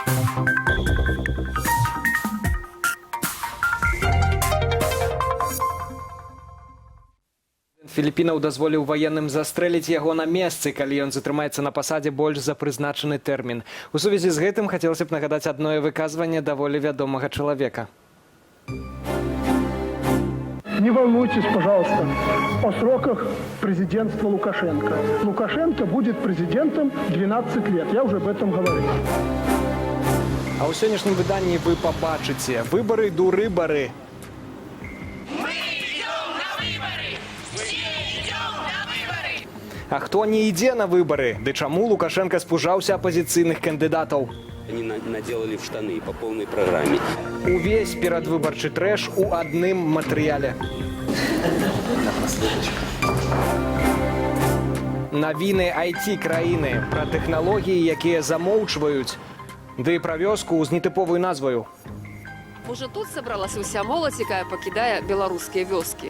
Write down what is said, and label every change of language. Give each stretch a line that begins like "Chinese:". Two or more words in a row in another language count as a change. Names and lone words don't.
Belarusian: Філіппінаў дазволіў ваенным застрэліць яго на месцы, калі ён затрымаецца на пасадзе больш за прызначаны тэрмін. У сувязі з гэтым хацелася б нагадаць адное выказванне даволі вядомага чалавека.
Russian: Не волнуйтесь, пожалуйста, о сроках президентства Лукашенко. Лукашенко будет президентом 12 лет. Я уже об этом говорил.
Belarusian: А ў сённяшнім выданні вы пабачыце выбары дурыбары. А хто не ідзе на выбары? Ды чаму Лукашенко спужаўся апазіцыйных кандыдатаў?
Russian: Они наделали в штаны по полной программе.
Belarusian: Увесь перадвыбарчы трэш у адным матэрыяле. Навіны IT-краіны пра тэхналогіі, якія замоўчваюць, ды пра вёску з нетыповай назваю. Може, тут сабралася уся моладзь, якая пакідае беларускія вёскі?